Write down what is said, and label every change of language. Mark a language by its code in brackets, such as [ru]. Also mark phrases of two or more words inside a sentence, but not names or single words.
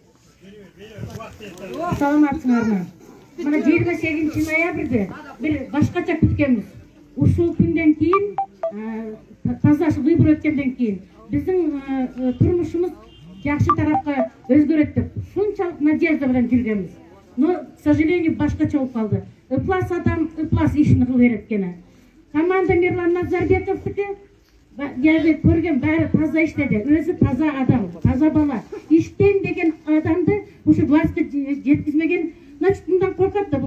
[ky] Саламатсыңарбы? Мына 28 ноябрьде бир башкача күткөнбүз. Ушул күндөн кийин, таза выбор өткөндөн кийин биздин турмушубуз жакшы тарапка өзгөрөт деп ушунчалык надежда менен жүргөнбүз. [ru] Но, к сожалению, [ky] башкача болуп калды. Ыплас адам, ыплас ишин кыла берет экен. Команда Мирлан Назарбековдуки көргөн баары таза иштеди. Өзү таза адам, таза бала. Иштейм деген адамды ушу властька жеткизмеген, значит, мындан коркот да.